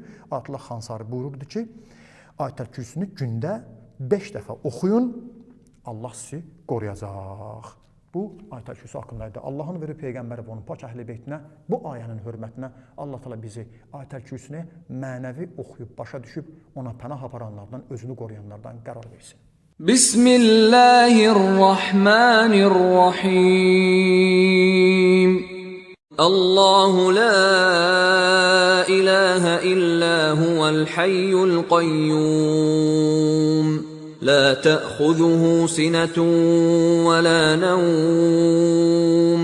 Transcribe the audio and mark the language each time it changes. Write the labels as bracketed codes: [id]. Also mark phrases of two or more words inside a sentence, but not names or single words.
[az] Ayətullah Xansari buyururdu ki, Ayətəl Kürsünü gündə 5 dəfə oxuyun, Allah sizi qoruyacaq. Bu Ayətəl Kürsü haqqındaydı. Allahın verib Peyğəmbəri və onun pak əhl-i beytinə, bu ayənin hörmətinə Allah Taala bizi Ayətəl Kürsünü mənəvi oxuyub, başa düşüb, ona pənah aparanlardan, özünü qoruyanlardan qərar versin. [ar] Bismillahirrahmanirrahim. الله لا إله إلا هو الحي القيوم. لا تأخذه سنة ولا نوم.